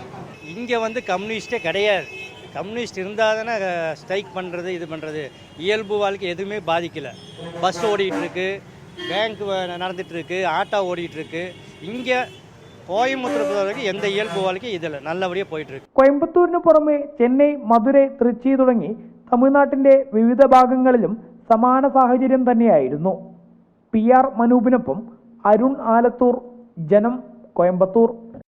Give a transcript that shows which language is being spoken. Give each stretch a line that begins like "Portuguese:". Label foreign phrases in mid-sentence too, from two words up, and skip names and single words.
Tamil: இங்கே வந்து கம்யூனிஸ்டே கிடையாது. கம்யூனிஸ்ட் இருந்தால் தானே ஸ்ட்ரைக் பண்ணுறது, இது பண்ணுறது. இயல்பு வாழ்க்கை எதுவுமே பாதிக்கலை. பஸ் ஓடிட்டுருக்கு, பேங்க் நடந்துகிட்ருக்கு, ஆட்டோ ஓடிட்டுருக்கு. இங்கே கோயம்புத்தூர் பொறுத்தவரைக்கும் எந்த இயல்பு வாழ்க்கை இதில் நல்லபடியாக போயிட்டுருக்கு.
Malayalam: കോയമ്പത്തൂരിന് പുറമെ ചെന്നൈ, മധുരൈ, തൃച്ചി തുടങ്ങി തമിഴ്നാട്ടിന്റെ വിവിധ ഭാഗങ്ങളിലും സമാന സാഹചര്യം തന്നെയായിരുന്നു. PR മനൂപിനൊപ്പം അരുൺ ആലത്തൂർ, ജനം, കോയമ്പത്തൂർ.